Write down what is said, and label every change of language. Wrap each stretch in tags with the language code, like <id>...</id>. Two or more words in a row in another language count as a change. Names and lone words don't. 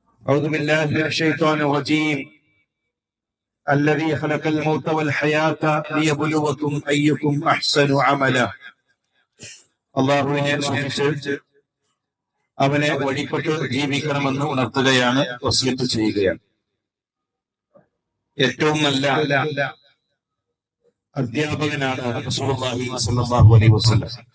<ar>أعوذ بالله من الشيطان الرجيم الذي خلق الموت والحياة ليبلوكم أيكم أحسن عملا.</ar> <ml>അള്ളാഹുവിനെ സൂക്ഷിച്ച് അവനെ വഴിപ്പെട്ട് ജീവിക്കണമെന്ന് ഉണർത്തുകയാണ്, വസിയത്ത് ചെയ്യുകയാണ്. ഏറ്റവും നല്ല അധ്യാപകനാണ്</ml> <ar>رسول الله صلى الله عليه وسلم.</ar>